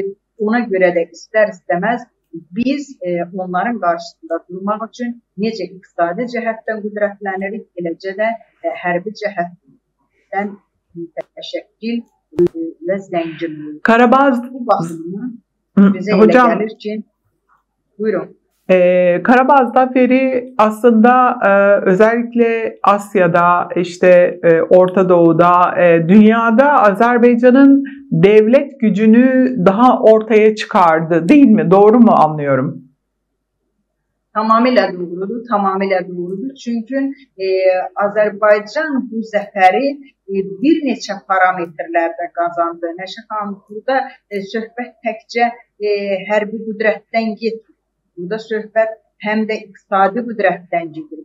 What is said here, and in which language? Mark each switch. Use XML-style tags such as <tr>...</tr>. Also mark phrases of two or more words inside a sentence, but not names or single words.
<az>Ona görə də istər-istəməz biz onların qarşısında durmaq üçün necə iqtisadi cəhətdən qüdrətlənirik, eləcə də hərbi cəhətdən mütəşəkkil və zəngin. Karabağ bu baxımdan bizə elə gəlir ki, buyurun.</az> <tr>Karabağ Zaferi aslında özellikle Asya'da, işte Orta Doğu'da, dünyada Azerbaycan'ın devlet gücünü daha ortaya çıkardı, değil mi? Doğru mu anlıyorum?</tr> <az>Tamamilə doğrudur, tamamilə doğrudur. Çünki Azərbaycan bu zəfəri bir neçə parametrlərdə qazandı. Nəşə xanım, burada söhbət təkcə hərbi qüdrətdən getmir. Burada söhbət həm də iqtisadi qüdrətdən gedir.</az>